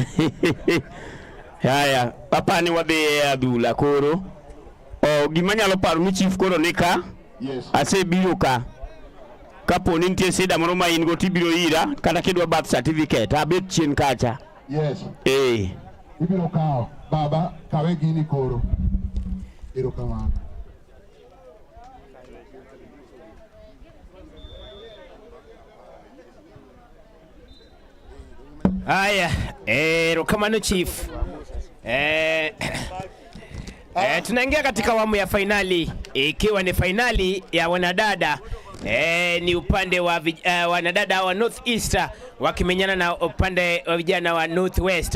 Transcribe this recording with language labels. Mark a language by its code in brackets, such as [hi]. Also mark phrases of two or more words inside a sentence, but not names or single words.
[luo] haya papa ni wadhi adhula koro gima nyalo paro ni chief koro nika asebiro ka kapo ni nitie sida moro ma in go tibiro ira kata kidwa [en] birth certificate [luo] abet chien kacha ibiro kawo baba kawe gini koro iro kamano. Haya, Rokamano Chief. [sw] Tunaingia katika awamu ya fainali, ikiwa ni fainali ya wanadada ni upande wa wanadada wa North East wakimenyana na upande wa vijana wa North West.